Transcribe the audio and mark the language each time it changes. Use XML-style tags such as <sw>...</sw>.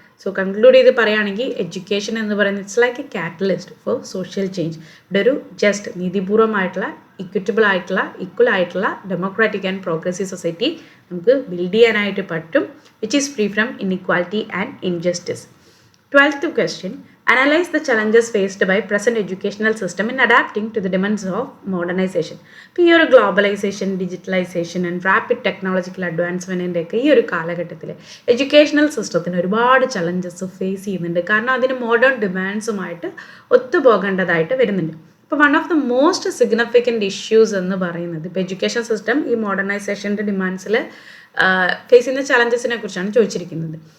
<ml>So conclude ചെയ്ത് പറയുകയാണെങ്കിൽ education എന്ന് പറയുന്നത്</ml> <en>It's like a catalyst for social change.</en> <ml>ഇവിടെ ഒരു ജസ്റ്റ് നീതിപൂർവമായിട്ടുള്ള, ഇക്വിറ്റബിൾ ആയിട്ടുള്ള, ഈക്വൽ ആയിട്ടുള്ള ഡെമോക്രാറ്റിക് ആൻഡ് പ്രോഗ്രസീവ് സൊസൈറ്റി നമുക്ക് ബിൽഡ് ചെയ്യാനായിട്ട് പറ്റും,</ml> <en>Which is free from inequality and injustice. 12th question. Analyze the challenges faced by present educational system in adapting to the demands of modernization.</en> <ml>ഇപ്പോൾ ഈ ഒരു globalisation, digitalisation and rapid technological അഡ്വാൻസ്മെൻറ്റിൻ്റെ ഒക്കെ ഈ ഒരു കാലഘട്ടത്തിൽ എഡ്യൂക്കേഷണൽ സിസ്റ്റത്തിന് ഒരുപാട് ചലഞ്ചസ് ഫേസ് ചെയ്യുന്നുണ്ട്. കാരണം അതിന് മോഡേൺ ഡിമാൻഡ്സുമായിട്ട് ഒത്തുപോകേണ്ടതായിട്ട് വരുന്നുണ്ട്. ഇപ്പോൾ one of the most significant issues എന്ന് പറയുന്നത് ഇപ്പോൾ എഡ്യൂക്കേഷൻ സിസ്റ്റം ഈ മോഡേണൈസേഷൻ്റെ ഡിമാൻഡ്സിൽ ഫേസ് ചെയ്യുന്ന ചലഞ്ചസിനെ കുറിച്ചാണ് ചോദിച്ചിരിക്കുന്നത്.</ml>